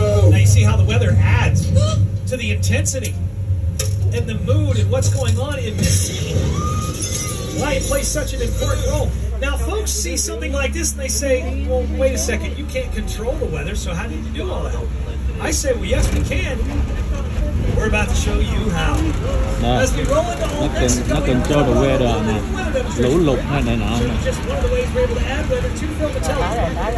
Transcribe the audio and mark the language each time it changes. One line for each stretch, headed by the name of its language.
English: Now you see how the weather adds to the intensity and the mood and what's going on in this scene. Why it plays such an important role. Now folks see something like this and they say, well, wait a second, you can't control the weather, so how did you do all that? I say, well, yes, we can. We're about to show you how. As we roll into Old Mexico,
Vietnamese: nó
English: control the weather
Vietnamese: nè, lũ lụt hay này nọ.
English: Just one of the ways we're able to add weather to film the television.